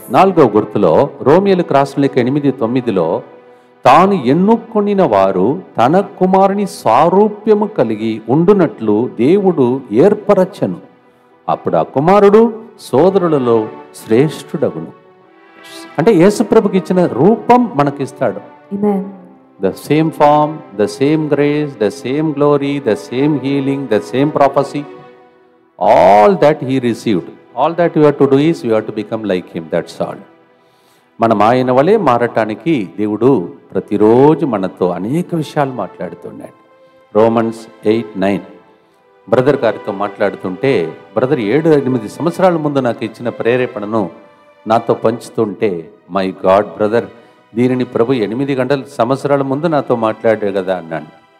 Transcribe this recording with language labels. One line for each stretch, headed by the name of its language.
Telugu: 4వ గుర్తులో రోమియోలకు రాసిన లేఖ 8:9 తాను ఎన్నుకొనిన వారు తన కుమారుని సారూప్యము కలిగి ఉండునట్లు దేవుడు ఏర్పరచను. అప్పుడు ఆ కుమారుడు సోదరులలో శ్రేష్ఠుడగును. అంటే యేసుప్రభుకి ఇచ్చిన రూపం మనకిస్తాడు.
English: Amen. The same form, the same grace, the same glory, the same healing, the same prophecy, all that he received, all that you have to do is you have to become like him, that's all.
Telugu: మనం ఆయన వలె మారటానికి దేవుడు ప్రతిరోజు మనతో అనేక విషయాలు మాట్లాడుతున్నాడు. రోమన్స్ 8:9 బ్రదర్ గారితో మాట్లాడుతుంటే, బ్రదర్ 7-8 సంవత్సరాల ముందు నాకు ఇచ్చిన ప్రేరేపణను నాతో పంచుతుంటే,
English: my God brother,
Telugu: దీనిని ప్రభు 8 సంవత్సరాల ముందు నాతో మాట్లాడాడు కదా అన్నాను.